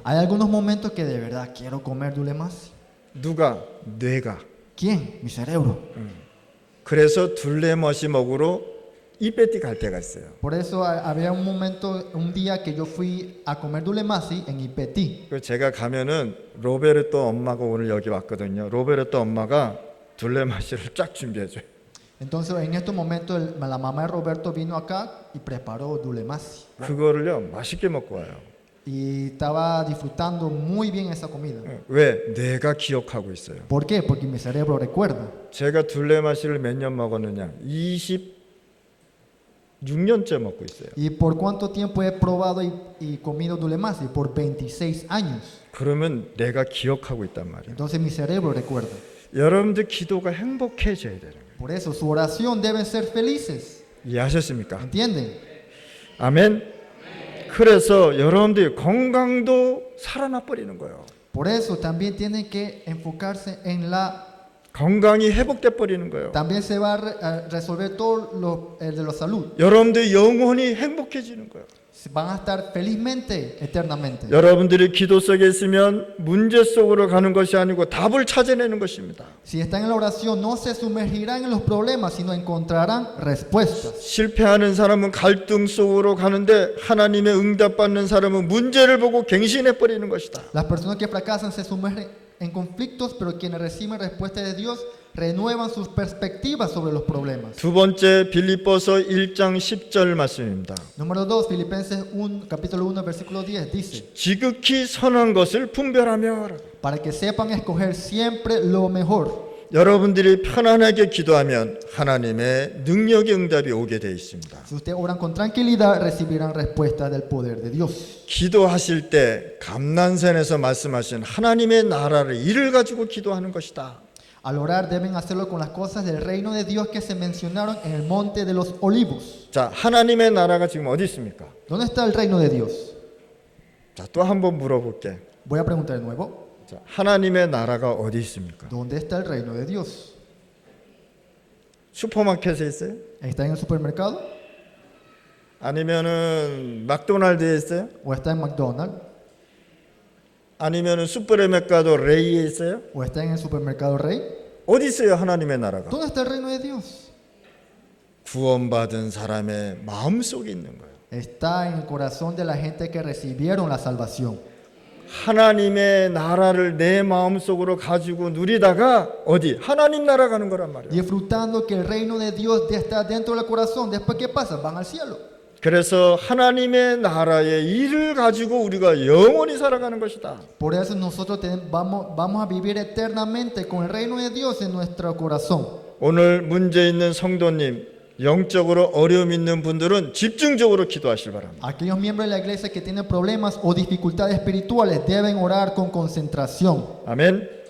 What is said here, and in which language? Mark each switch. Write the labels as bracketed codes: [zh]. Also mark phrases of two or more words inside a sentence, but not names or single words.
[es] Hay algunos momentos que de verdad quiero comer dulce más. [ko] 누가? 뇌가. [es] ¿Quién? Mi cerebro. [ko] 그래서 둘레마시 먹으러 이베티 갈 때가 있어요. [es] Por eso había un momento, un día que yo fui a comer dulce más en Ipetí. [ko] 그 제가 가면은 로베르토 엄마가 오늘 여기 왔거든요. 로베르토 엄마가 둘레마시를 쫙 준비해줘요. [es] Entonces en estos momentos la mamá de Roberto vino acá y preparó dulce más. [ko] 그거를요 맛있게 먹고 와요. [es] Y estaba disfrutando muy bien esa comida. [ko] 왜? 뇌가 기억하고 있어요. [es] ¿Por qué? Porque mi cerebro recuerda. [ko] 제가 둘레마시를 몇 년 먹었느냐? 26년째 먹고 있어요. [es] ¿Y por cuánto tiempo he probado y comido dulce más? Y por 26 años. [ko] 그러면 내가 기억하고 있단 말이에요. [es] Entonces mi cerebro recuerda. [ko] 여러분들 기도가 행복해져야 되는 거예요. [es] Por eso su oración deben ser felices. [ko] 이해하셨습니까? [es] ¿Entienden? [ko] 아멘. 그래서 여러분들이 건강도 살아나 버리는 거예요. [es] Por eso también tienen que enfocarse en [ko] 건강이 회복돼 버리는 거예요. [es] También se va a resolver todo el de la salud. [ko] 여러분들 영혼이 행복해지는 거예요. [es] Van a estar felizmente, eternamente. [ko] 여러분들이 기도 속에 있으면 문제 속으로 가는 것이 아니고 답을 찾아내는 것입니다. [es] Si están en la oración, no se sumergirán en los problemas, sino encontrarán respuestas. [ko] 실패하는 사람은 갈등 속으로 가는데 하나님의 응답받는 사람은 문제를 보고 갱신해 버리는 것이다. [es] Las personas que fracasan se sumergen en conflictos, pero quienes reciben respuesta de Dios renuevan sus perspectivas sobre los problemas. [ko] 두 번째 빌립보서 1장 10절 말씀입니다. [es] Número 2, Filipenses 1, capítulo 1, versículo 10 dice: [ko] 지극히 선한 것을 분별하며 [es] para que sepan escoger siempre lo mejor. [ko] 여러분들이 편안하게 기도하면 하나님의 능력의 응답이 오게 되어 있습니다. [es] Si ustedes oran con tranquilidad, recibirán respuesta del poder de Dios. [ko] 기도하실 때 감난산에서 말씀하신 하나님의 나라를 일을 가지고 기도하는 것이다. [es] Al orar deben hacerlo con las cosas del reino de Dios que se mencionaron en el monte de los olivos. [ko] 자, 하나님의 나라가 지금 어디 있습니까? [es] ¿Dónde está el reino de Dios? [ko] 자, 또 한 번 물어볼게. [es] Voy a preguntar de nuevo. [ko] 자, 하나님의 나라가 어디 있습니까? [es] ¿Dónde está el reino de Dios? [ko] 슈퍼마켓에 있어요? [es] ¿Está en el supermercado? [ko] 아니면은 맥도날드에 있어요? [es] ¿O está en McDonald's? [ko] 아니면은 슈퍼메카도 레이에 있어요? [es] ¿O está en el supermercado Rey? [ko] 어디 있어요, 하나님의 나라가? [es] ¿Dónde está el reino de Dios? [ko] 구원받은 사람의 마음 속에 있는 거예요. [es] Está en el corazón de la gente que recibieron la salvación. [ko] 하나님의 나라를 내 마음 속으로 가지고 누리다가 어디? 하나님 나라 가는 거란 말이에요. [es] Disfrutando que el reino de Dios está dentro del corazón. Después, ¿qué pasa? Van al cielo. [ko] 그래서 하나님의 나라의 일을 가지고 우리가 영원히 살아가는 것이다. [es] Por eso nosotros vamos a vivir eternamente con el reino de Dios en nuestro corazón. 오늘 문제 있는 성도님, 영적으로 어려움 있는 분들은 집중적으로 기도하시기 바랍니다. Aquellos miembros de la iglesia que tienen problemas o dificultades espirituales deben orar con concentración.